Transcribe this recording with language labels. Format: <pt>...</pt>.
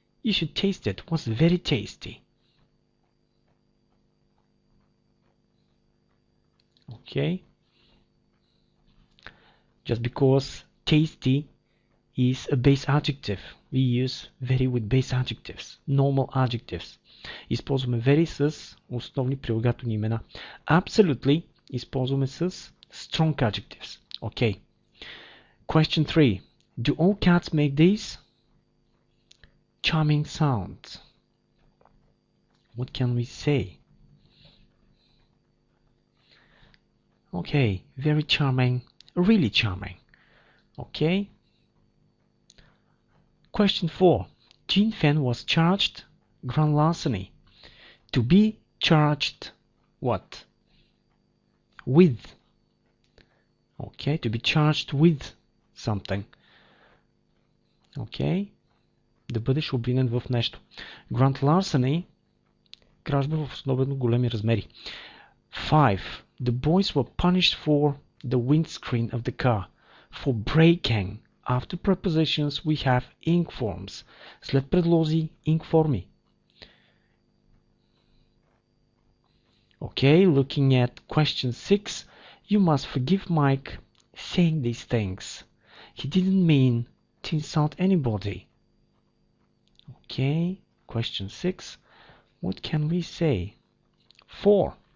<en>You should taste it. It was very tasty. Okay. Just because tasty is a base adjective. We use very with base adjectives. Normal adjectives.</en> <bg>Използваме very с основни прилагателни имена.</bg> <en>Absolutely</en> <bg>използваме с</bg> <en>strong adjectives. Okay. Question 3. Do all cats make these charming sounds? What can we say? Okay, very charming, really charming. Okay. Question 4. Jean Fen was charged grand larceny. To be charged what? With. Okay, to be charged with something. Okay.</en> <bg>Да бъдеш обвинен в нещо.</bg> <en>Grand larceny,</en> <bg>кражба в особено големи размери.</bg> <en>5. The boys were punished for the windscreen of the car. For breaking. After prepositions we have ink forms.</en> <bg>След предлози ink форми.</bg> <en>Okay, looking at question 6. You must forgive Mike saying these things. He didn't mean to insult anybody. Okay, question 6. What can we say? 4.</en>